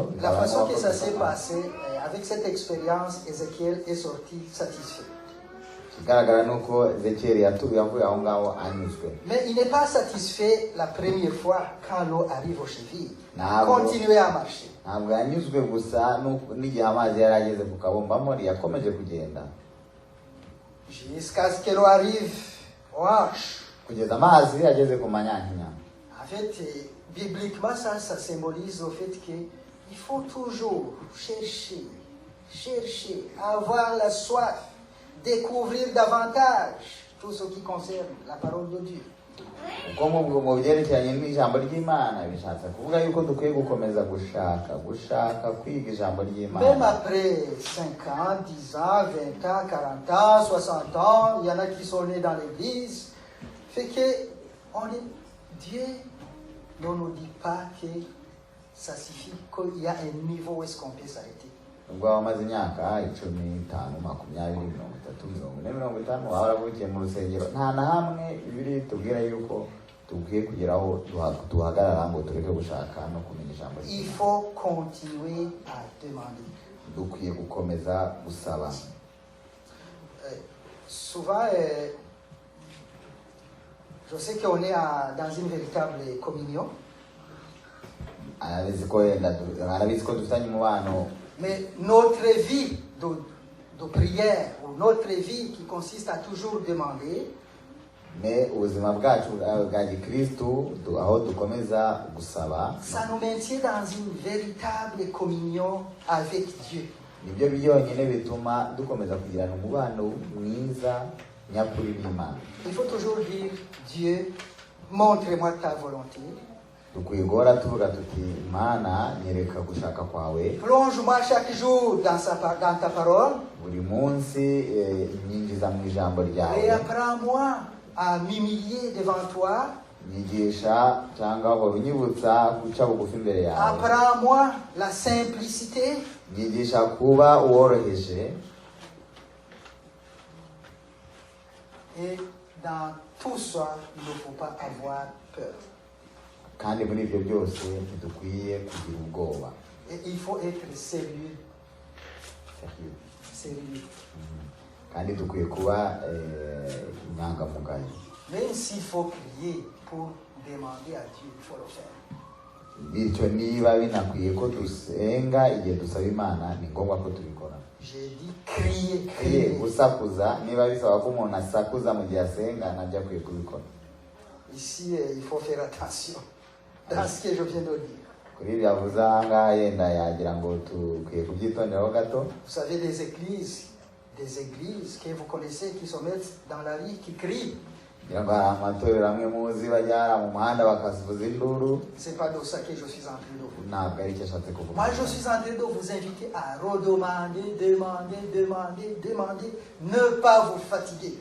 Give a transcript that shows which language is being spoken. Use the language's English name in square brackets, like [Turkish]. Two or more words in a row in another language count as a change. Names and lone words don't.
[French] la façon que ça s'est passé, avec cette expérience, Ézéchiel est sorti satisfait. [Kinyarwanda] ikigaragara ni uko Ezekiyeli yavuye aho ngaho anyuzwe. [French] Mais il n'est pas satisfait la première fois quand l'eau arrive aux chevilles. Il [Kinyarwanda] Ntabwo [French] continue à marcher. [Kinyarwanda] ntabwo yanyuzwe gusa n'igihe amazi yarageze ku kabumbamori, yakomeje kugenda [French] Jusqu'à ce que l'eau arrive aux hanches. [Kinyarwanda] kugeza amazi ageze ku manyankinya. [French] En fait, bibliquement, ça symbolise le fait qu'il faut toujours chercher, avoir la soif, découvrir davantage tout ce qui concerne la parole de Dieu. [Kinyarwanda] uko mu byerekeranye n'ijambo ry'Imana bishatse kuvuga yuko dukwiye gukomeza gushaka kwiga ijambo ry'Imana. [French] Même après 5 ans, 10 ans, 20 ans, 40 ans, 60 ans, il y en a qui sont nés dans l'église. Fait que Dieu ne nous dit pas que ça suffit, qu'il y a un niveau où est-ce qu'on peut s'arrêter. [Kinyarwanda] Ubwo wamaze imyaka 15, 20, 30, 40, 50 waba waravukiye mu rusengero, nta na hamwe Bibiliya itubwira yuko dukwiye kugeraho duhagarara ngo tureke gushaka no kumenya ijambo ry'Imana. [French] Il faut continuer à demander. [Kinyarwanda] Dukwiye gukomeza gusaba. [French] Souvent, je sais qu'on est dans une véritable communion. Mais notre vie de prière, ou notre vie qui consiste à toujours demander, [Kinyarwanda] mais ubuzima bwacu bwa gikristo aho dukomeza gusaba, [French] ça nous maintient dans une véritable communion avec Dieu. [Kinyarwanda] Nibyo byonyine bituma dukomeza kugirana umubano mwiza nyakuri n'Imana. [French] Il faut toujours dire, Dieu, montre-moi ta volonté. [Kinyarwanda] Dukwiye guhora tuvuga tuti, Imana nyereka gushaka kwawe. [French] Plonge-moi chaque jour dans ta parole. [Kinyarwanda] Buri munsi nyinjiza mu ijambo ryawe. [French] Et apprends-moi à m'humilier devant toi. [Kinyarwanda] Nyigisha cyangwa unyibutsa guca bugufi imbere yawe. [French] Apprends-moi la simplicité. [Kinyarwanda] Nyigisha kuba uworoheje. [French] Et dans tout ça, il ne faut pas avoir peur. [Kinyarwanda] Kandi muri ibyo byose ntidukwiye kugira ubwoba. [French] Et il faut être sérieux. Sérieux. [Kinyarwanda] Kandi dukwiye kuba inyangamugayo. [French] Même s'il faut prier pour demander à Dieu, il faut le faire. [Kinyarwanda] Bityo niba binakwiye ko dusenga igihe dusaba Imana, ni ngombwa ko tubikora. [French] J'ai dit crier. [Kinyarwanda] Gusakuza, niba bisaba ko umuntu asakuza mu gihe asenga, nabyo akwiye kubikora. [French] Ici, il faut faire attention dans ce que je viens de dire. [Kinyarwanda] Kuri ibyo avuze aha ngaha yenda yagira ngo tukwiye kubyitonderaho gato. [French] Vous savez, des églises que vous connaissez qui se mettent dans la rue, qui crient. C'est pas de ça que je suis en train de vous dire. Moi, je suis en train de vous inviter à redemander, demander, ne pas vous fatiguer.